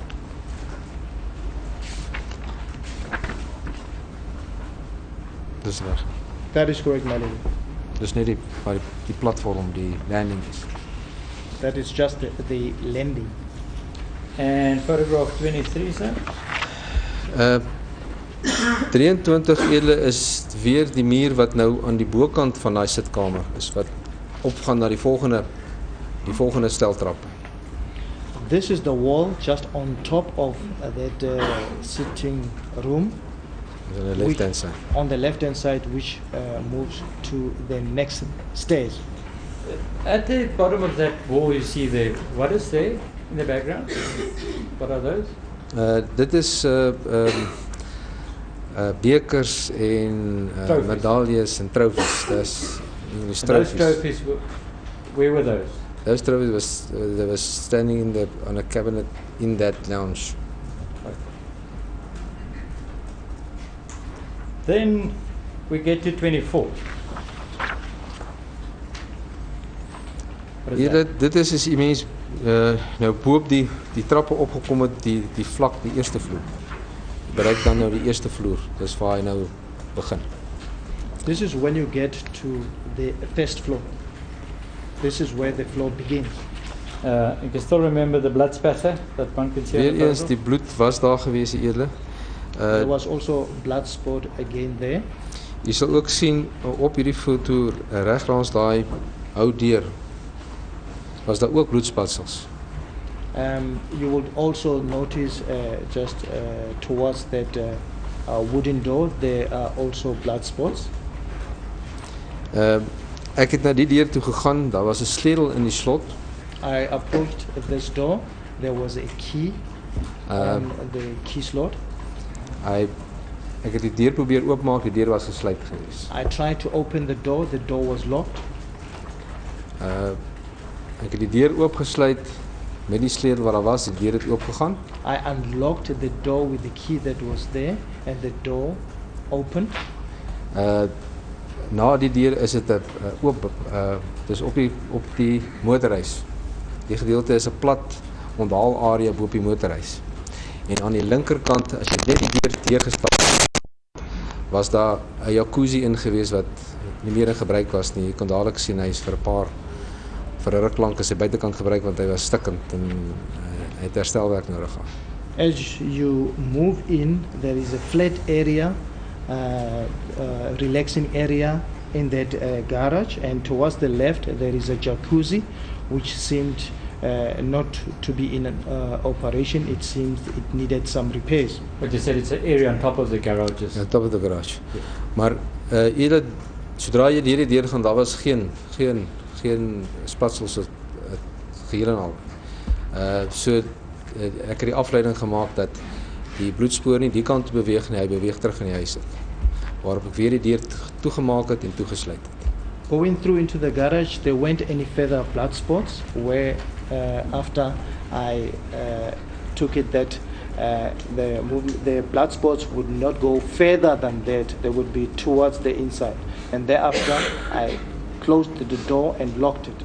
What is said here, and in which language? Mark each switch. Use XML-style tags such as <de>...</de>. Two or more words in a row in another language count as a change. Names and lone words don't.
<af>Dis reg.</af> <en>That is correct, my lady.</en> <af>Dis net waar die platform, die landing is.</af> <en>That is just the landing. And photograph 23, sir?</en> <af>23 Edele is weer die muur wat nou aan die bokant van daai sitkamer is, wat opgaan na die volgende steltrappe.</af> <en>This is the wall just on top of that sitting room. On the left hand side. On the left hand side, which moves to the next stairs. At the bottom of that wall you see there, what is there in the background? What are those?</en> <af>Dit is bekers en</af> <en>Trophies.</en> <af>medaljes en trofees. Dis English</af> <en>And those trophies. trophies, where were those? Those trophies they was standing on a cabinet in that lounge. Then we get to 24. What is that?</en> <af>Dit is as jy mens nou bo op die trappe opgekom het, die vlak, die eerste vloer. Bereik dan nou die eerste vloer. Dis waar hy nou begin.</af> <en>This is when you get to the first floor. This is where the floor begins. You can still remember the blood spatter that one could see on</en> <af>Weer</af> <en>the</en> <af>eens,</af> <en>photograph?</en> <af>die bloed was daar gewees, edele.</af> <en>There was also blood spot again there.</en> <af>Jy sal ook sien op hierdie foto reg langs daai ou deur was daar ook bloedspatsels.</af> <en>You would also notice just towards that wooden door there are also blood spots.</en> <af>Ek het na die deur toe gegaan, daar was 'n sleutel in die slot.</af> <en>I approached this door. There was a key on the key slot.</en> <af>Ek het die deur probeer oopmaak, die deur was gesluit gewees.</af> <en>I tried to open the door was locked.</en> <af>Ek het die deur oopgesluit met die sleutel wat daar was, die deur het oopgegaan.</af> <en>I unlocked the door with the key that was there and the door opened.</en> <af>na die deur is dit 'n oop dis op die motorhuis. Die gedeelte is 'n plat onthaalarea bo op die motorhuis. En aan die linkerkant as jy net die deur teëgestap was daar 'n jacuzzi in gewees wat nie meer in gebruik was nie. Jy kon dadelik sien hy is vir 'n ruk lank is hy buitekant gebruik want hy was stikkend en hy het herstelwerk nodig gehad.</af> <en>As you move in, there is a flat area, relaxing area in that garage, and towards the left there is a jacuzzi which seemed not to be in operation. It seems it needed some repairs. But you said it's an area on top of the garages. On top of the garage.</en> <af>Maar sodra jy hierdie deur gaan, daar was geen spatsels geheel en al. So ek het die afleiding gemaak dat die bloedspoor nie die kant beweeg nie, hy beweeg terug in die huis uit. Waarop ek weer die deur toegemaak het en toegesluit het.</af> <en>Going through into the garage, there weren't any further blood spots where after I took it that the blood spots would not go further than that. They would be towards the inside. And thereafter, I closed the door and locked it.</en>